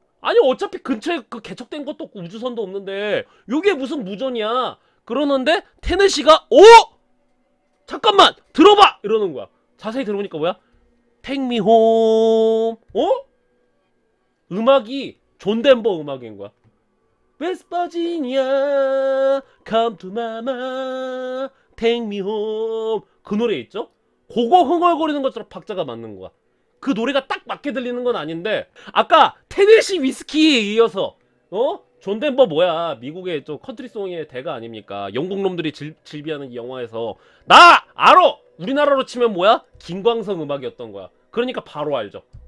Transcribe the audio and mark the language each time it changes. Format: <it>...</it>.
<ko>아니 어차피 근처에 그 개척된 것도 없고 우주선도 없는데 요게 무슨 무전이야? 그러는데 테네시가 잠깐만 들어봐! 이러는 거야. 자세히 들어보니까 뭐야?</ko> <en>Take me home.</en> <ko>음악이 존 덴버 음악인 거야.</ko> <en>West Virginia, come to mama, take me home.</en> <ko>그 노래 있죠? 그거 흥얼거리는 것처럼 박자가 맞는 거야. 그 노래가 딱 맞게 들리는 건 아닌데 아까 테네시 위스키에 이어서 존 덴버 뭐야 미국의 좀 컨트리송의 대가 아닙니까? 영국 놈들이 질비하는 이 영화에서 나 알아! 우리나라로 치면 뭐야? 김광석 음악이었던 거야. 그러니까 바로 알죠.</ko>